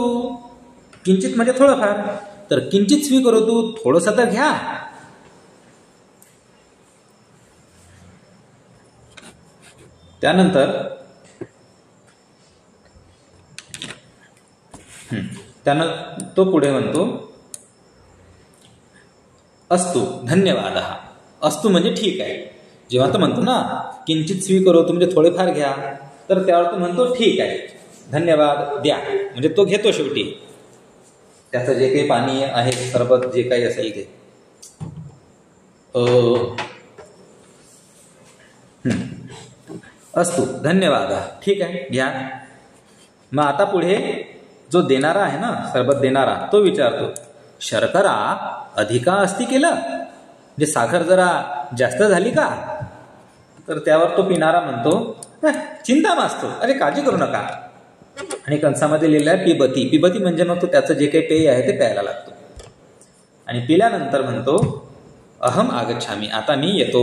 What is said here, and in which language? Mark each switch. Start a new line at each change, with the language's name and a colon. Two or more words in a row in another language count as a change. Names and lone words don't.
Marathi: किंचित म्हणजे थोडंफार, तर
Sanskrit: किंचित स्वीकरोतु,
Marathi: थोडंसं तर घ्या. त्यानंतर तो पुढे म्हणतो
Sanskrit: अस्तु धन्यवाद.
Marathi: अस्तु म्हणजे ठीक आहे. जेव्हा तो म्हणतो ना
Sanskrit: किंचित स्वीकरोतु
Marathi: म्हणजे थोडेफार घ्या, तर त्यावर तो म्हणतो ठीक आहे, धन्यवाद द्या, म्हणजे तो घेतो शेवटी. त्याचं जे काही पाणी आहे, सरबत जे काही असेल ते.
Sanskrit: अस्तु धन्यवाद,
Marathi: ठीक आहे घ्या. मग आता पुढे जो देणारा आहे ना, सरबत देणारा, तो विचारतो
Sanskrit: शर्करा अधिका अस्ति
Marathi: केलं, म्हणजे साखर जरा जास्त झाली का? तर त्यावर तो पिणारा म्हणतो
Sanskrit: चिंता मास्तु,
Marathi: अरे काळजी करू नका. आणि कंसामध्ये लिहिलं आहे पिबती. पिबती म्हणजे मग तो त्याचं जे काही पेय आहे ते प्यायला लागतो. आणि पिल्यानंतर म्हणतो
Sanskrit: अहम आगच्छामी,
Marathi: आता मी येतो.